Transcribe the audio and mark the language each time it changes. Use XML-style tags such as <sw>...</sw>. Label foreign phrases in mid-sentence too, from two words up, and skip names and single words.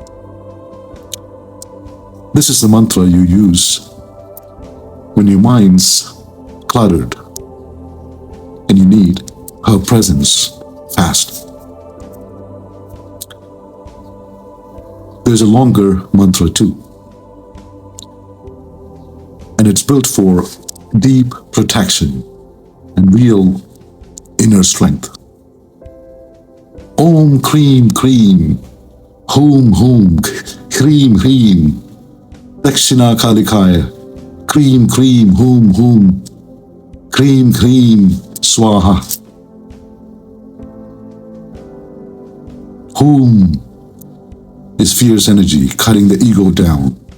<en>This is the mantra you use when your mind's cluttered and you need her presence fast. There's a longer mantra too, and it's built for deep protection and real inner strength.</en> <sa>Om Krim Krim Hum Hum Krim Krim Dakshina Kalikaya Krim Krim Hum Hum Krim Krim Swaha.</sa> <en>Hum is fierce energy cutting the ego down.</en>